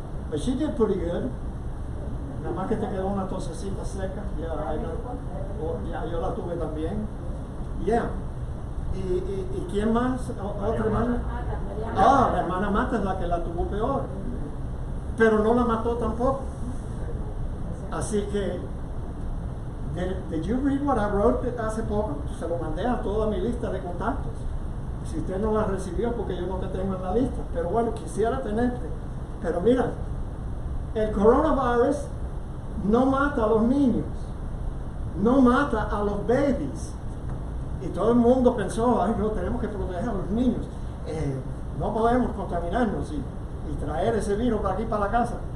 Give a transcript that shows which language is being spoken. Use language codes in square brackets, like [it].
[en] But she did pretty good. [es] Nada más que te quedó una tosecita seca, ya yo la tuve también. Yeah. ¿Y quién más? ¿Otra hermana? La hermana Mata es la que la tuvo peor, pero no la mató tampoco. Así que, [en] did you read what I wrote [es] hace poco? Se lo mandé a toda mi lista de contactos. Si usted no la recibió, porque yo no te tengo en la lista, pero bueno, quisiera tenerte. Pero mira, el coronavirus no mata a los niños, no mata a los babies. Y todo el mundo pensó, ay, no, tenemos que proteger a los niños. No podemos contaminarnos y traer ese virus para aquí, para la casa.